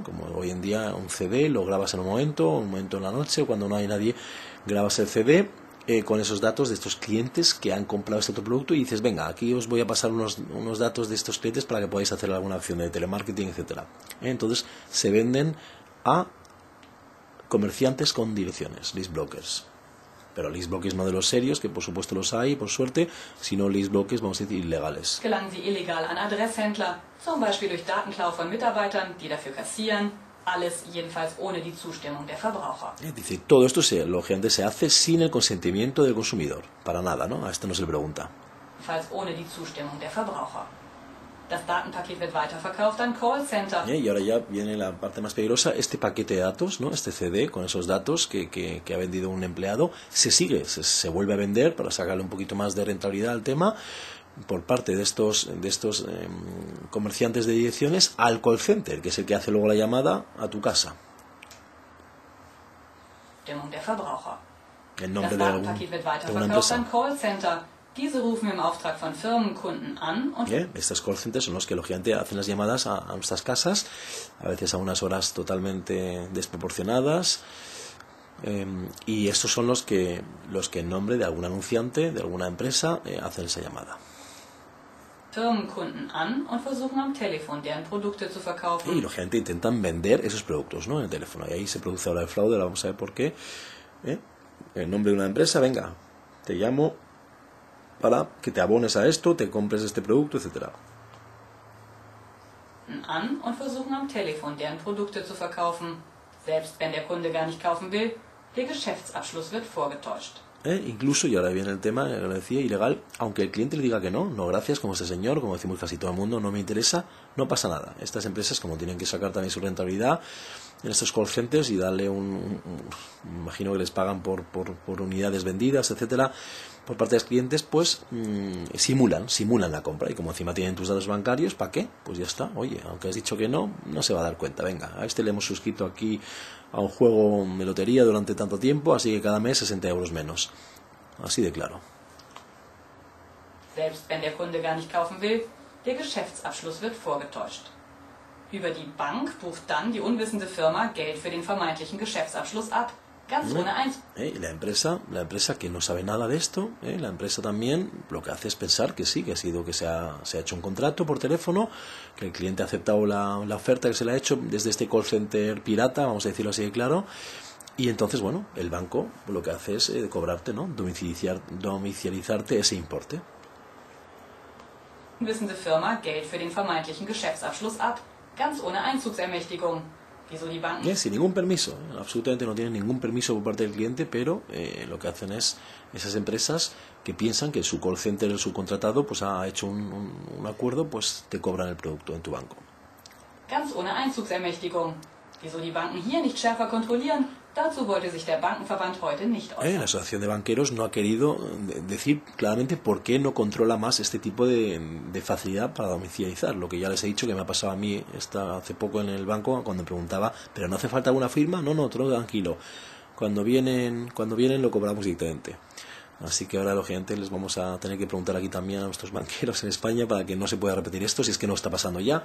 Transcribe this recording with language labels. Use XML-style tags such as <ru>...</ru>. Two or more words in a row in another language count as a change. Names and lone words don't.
<es>Como hoy en día un CD lo grabas en un momento en la noche, cuando no hay nadie, grabas el CD con esos datos de estos clientes que han comprado este otro producto y dices, venga, aquí os voy a pasar unos datos de estos clientes para que podáis hacer alguna acción de telemarketing, etcétera. Entonces se venden a comerciantes con direcciones,</es> <en>list blockers.</en> <es>Pero</es> <en>list blockers</en> <es>no de los serios, que por supuesto los hay, por suerte, sino</es> <en>list blockers,</en> <es>vamos a decir, ilegales.</es> <de>Gelangen sie illegal an Adresshändler, zum Beispiel durch Datenklau von Mitarbeitern, die dafür kassieren, alles jedenfalls ohne die Zustimmung der Verbraucher.</de> <es>Dice, todo esto lógicamente se hace sin el consentimiento del consumidor, para nada, ¿no? A esto no se le pregunta.</es> <de>Jedenfalls ohne die Zustimmung der Verbraucher. Das Datenpaket wird weiterverkauft an Callcenter.</de> <es>Y ahora ya viene la parte más peligrosa, este paquete de datos, ¿no? Este CD con esos datos que ha vendido un empleado, se vuelve a vender para sacarle un poquito más de rentabilidad al tema por parte de estos comerciantes de direcciones al</es> <en>call center,</en> <es>que es el que hace luego la llamada a tu casa.</es> <de>Zustimmung der Verbraucher.</de> <es>El nombre</es> <de>Das</de> <es>de</es> <de>Datenpaket wird</de> <es>alguna</es> <de>weiterverkauft</de> <es>empresa.</es> <de>an Callcenter. Diese rufen im Auftrag von Firmenkunden an und</de> <es>Estos</es> <en>call centers</en> <es>son los que lógicamente hacen las llamadas a nuestras casas, a veces a unas horas totalmente desproporcionadas, y estos son los que en nombre de algún anunciante, de alguna empresa, hacen esa llamada.</es> <de>Firmenkunden an und versuchen am Telefon deren Produkte zu verkaufen.</de> <es>Y lógicamente intentan vender esos productos, ¿no? En el teléfono. Y ahí se produce ahora el fraude, ahora vamos a ver por qué. En nombre de una empresa, venga, te llamo para que te abones a esto, te compres este producto, etcétera.</es> <de>An und versuchen am Telefon deren Produkte zu verkaufen. Selbst wenn der Kunde gar nicht kaufen will, der Geschäftsabschluss wird vorgetäuscht.</de> <es>Incluso, y ahora viene el tema, lo decía, ilegal, aunque el cliente le diga que no gracias, como este señor, como decimos casi todo el mundo, no me interesa, no pasa nada. Estas empresas, como tienen que sacar también su rentabilidad, en estos</es> <en>call centers</en> <es>y darle imagino que les pagan por unidades vendidas, etcétera, por parte de los clientes, pues simulan la compra, y como encima tienen tus datos bancarios, ¿para qué? Pues ya está. Oye, aunque has dicho que no se va a dar cuenta. Venga, a este le hemos suscrito aquí a un juego de lotería durante tanto tiempo, así que cada mes 60 euros menos. Así de claro.</es> <de>Selbst wenn der Kunde gar nicht kaufen will, der Geschäftsabschluss wird vorgetäuscht. Über die Bank bucht dann die unwissende Firma Geld für den vermeintlichen Geschäftsabschluss ab. Ganz ohne</de> <es>La empresa que no sabe nada de esto, la empresa también lo que hace es pensar que sí, que se ha hecho un contrato por teléfono, que el cliente ha aceptado la oferta que se le ha hecho desde este</es> <en>call center</en> <es>pirata, vamos a decirlo así de claro, y entonces, bueno, el banco lo que hace es cobrarte, ¿no? Domiciliarizarte ese importe.</es> <de>Unwissende Firma Geld für den vermeintlichen Geschäftsabschluss ab. Ganz ohne Einzugsermächtigung. Wieso die Banken?</de> <es>Sin ningún permiso, absolutamente no tienen ningún permiso por parte del cliente, pero lo que hacen es esas empresas que piensan que su</es> <en>call center,</en> <es>el subcontratado, pues ha hecho un acuerdo, pues te cobran el producto en tu banco.</es> <de>Ganz ohne Einzugsermächtigung. Wieso die Banken hier nicht schärfer kontrollieren? Dazu wollte sich der Bankenverband heute nicht äußern.</de> <es>La Asociación de Banqueros no ha querido decir claramente por qué no controla más este tipo de facilidad para domiciliarizar. Lo que ya les he dicho que me ha pasado a mí hace poco en el banco cuando me preguntaba, ¿pero no hace falta alguna firma? No, todo tranquilo. Cuando vienen lo cobramos directamente. Así que ahora, lógicamente, les vamos a tener que preguntar aquí también a nuestros banqueros en España para que no se pueda repetir esto, si es que no está pasando ya.</es>